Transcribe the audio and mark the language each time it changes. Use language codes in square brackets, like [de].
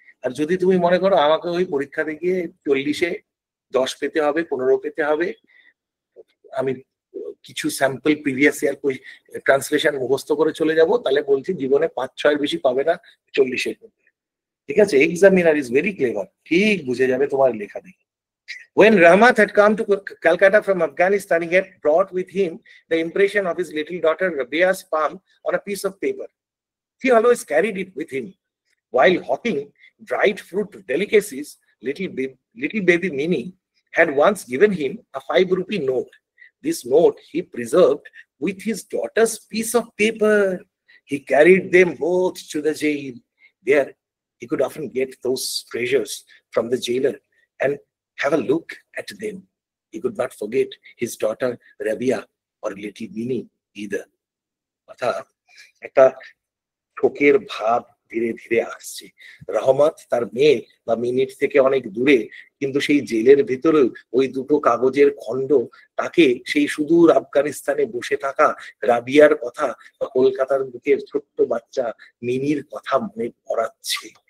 [bn] আর যদি তুমি মনে করো আমাকে ওই পরীক্ষাতে গিয়ে 40-এ 10 পেতে হবে, 15 পেতে হবে, আমি কিছু স্যাম্পল প্রিভিয়াস ইয়ার ট্রান্সলেশন মুখস্থ করে চলে যাব, তাহলে বলছি জীবনে 5-6 বেশি পাবে না 40-এর মধ্যে। ঠিক আছে, [en] examiner is very clever, [bn] ঠিক বুঝে যাবে তোমার লেখা দেখে। [en] When Rahmat had come to Calcutta from Afghanistan, he had brought with him the impression of his little daughter Rabia's palm on a piece of paper. He always carried it with him. While hawking dried fruit delicacies, little baby Minnie had once given him a 5-rupee note. This note he preserved with his daughter's piece of paper. He carried them both to the jail. There, he could often get those treasures from the jailer and have a look at them. He could not forget his daughter Rabia or little Minnie either. [bn] অর্থাৎ একটা শোকের ভাব ধীরে ধীরে আসছে। রহমত তার মেয়ে বা মিনিট থেকে অনেক দূরে, কিন্তু সেই জেলের ভিতরে ওই দুটো কাগজের খণ্ড তাকে সেই সুদূর আফগানিস্তানে বসে থাকা রাবিয়ার কথা বা কলকাতার বুকের ছোট্ট বাচ্চা মিনির কথা মনে পড়াচ্ছে।